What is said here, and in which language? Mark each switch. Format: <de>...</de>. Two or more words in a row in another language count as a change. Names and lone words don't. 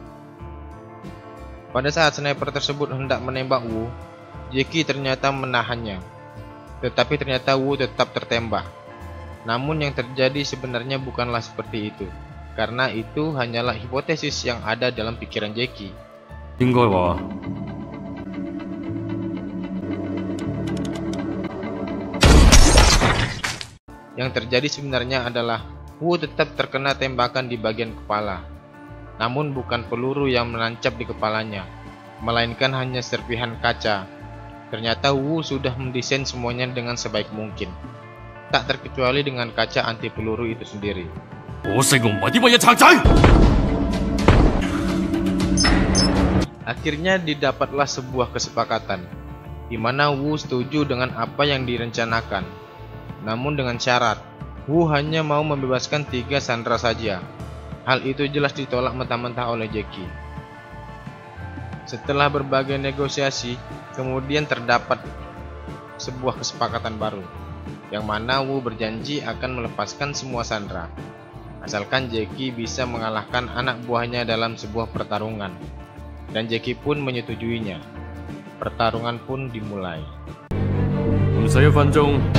<id>Pada saat sniper tersebut hendak menembak Wu, Jackie ternyata menahannya. Tetapi ternyata Wu tetap tertembak. Namun yang terjadi sebenarnya bukanlah seperti itu, karena itu hanyalah hipotesis yang ada dalam pikiran Jackie.</id> <yue>應該話</yue> <id>Yang terjadi sebenarnya adalah Wu tetap terkena tembakan di bagian kepala. Namun bukan peluru yang menancap di kepalanya, melainkan hanya serpihan kaca. Ternyata Wu sudah mendesain semuanya dengan sebaik mungkin, tak terkecuali dengan kaca anti peluru itu sendiri.</id> <yue>我食我唔係啲乜嘢賊仔。</yue> <id>Akhirnya didapatlah sebuah kesepakatan, di mana Wu setuju dengan apa yang direncanakan. Namun dengan syarat, Wu hanya mau membebaskan 3 sandera saja. Hal itu jelas ditolak mentah-mentah oleh Jackie. Setelah berbagai negosiasi, kemudian terdapat sebuah kesepakatan baru, yang mana Wu berjanji akan melepaskan semua sandera, asalkan Jackie bisa mengalahkan anak buahnya dalam sebuah pertarungan. Dan Jackie pun menyetujuinya. Pertarungan pun dimulai.</id> <yue>唔使1分鐘。</yue>